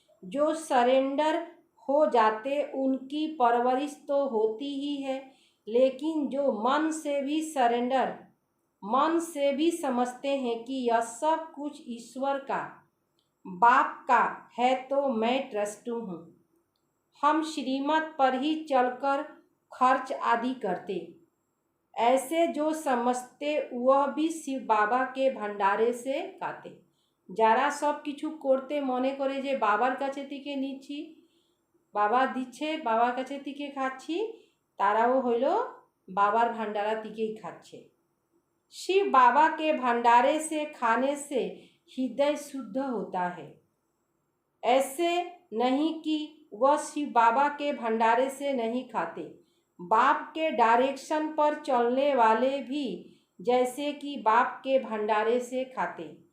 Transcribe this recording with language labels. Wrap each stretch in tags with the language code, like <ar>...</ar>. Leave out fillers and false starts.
<hi>जो सरेंडर हो जाते उनकी परवरिश तो होती ही है, लेकिन जो मन से भी सरेंडर, मन से भी समझते हैं कि यह सब कुछ ईश्वर का, बाप का है, तो मैं ट्रस्टू हूँ। हम श्रीमत पर ही चलकर खर्च आदि करते। ऐसे जो समझते वह भी शिव बाबा के भंडारे से खाते।</hi> <bn>যারা সব কিছু করতে মনে করে যে বাবার কাছে থেকে নিচ্ছি, বাবা দিচ্ছে, বাবার কাছে থেকে খাচ্ছি, তারাও হইল বাবার ভান্ডারা থেকেই খাচ্ছে।</bn> <hi>शिव बाबा के भंडारे से खाने से हृदय शुद्ध होता है। ऐसे नहीं कि वह शिव बाबा के भंडारे से नहीं खाते। बाप के डायरेक्शन पर चलने वाले भी जैसे कि बाप के भंडारे से खाते।</hi>